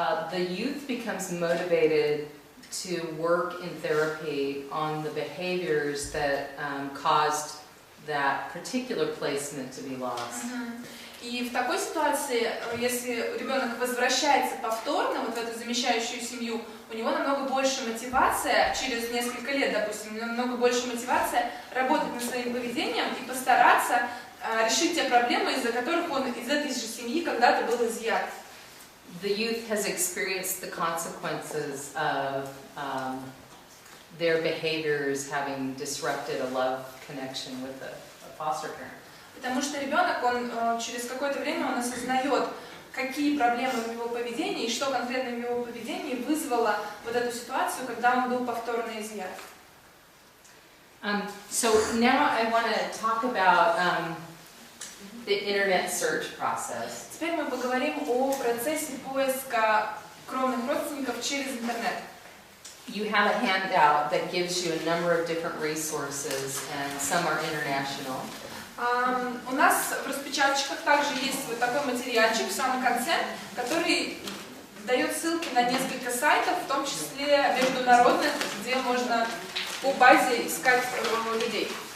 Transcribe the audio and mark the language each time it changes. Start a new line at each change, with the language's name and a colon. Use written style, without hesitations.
English: The youth becomes motivated to work in therapy on the behaviors that caused that particular placement to be lost.
Russian: И в такой ситуации, если ребенок возвращается повторно вот в эту замещающую семью, у него намного больше мотивация, через несколько лет, допустим, намного больше мотивация работать над своим поведением и постараться решить те проблемы, из-за которых он из этой же семьи когда-то был изъят.
English: The youth has experienced the consequences of their behaviors having disrupted a love connection with a foster parent.
Russian: Потому что ребенок, он через какое-то время он осознает, какие проблемы в его поведении и что конкретно в его поведении вызвало вот эту ситуацию, когда он был повторно изъят.
English: So now I want to talk about the internet search process.
Russian: Теперь мы поговорим о процессе поиска кровных родственников через интернет.
English: You have a handout that gives you a number of different resources, and some are international.
Russian: У нас в распечаточках также есть вот такой материальчик в самом конце, который дает ссылки на несколько сайтов, в том числе международных, где можно по базе искать людей.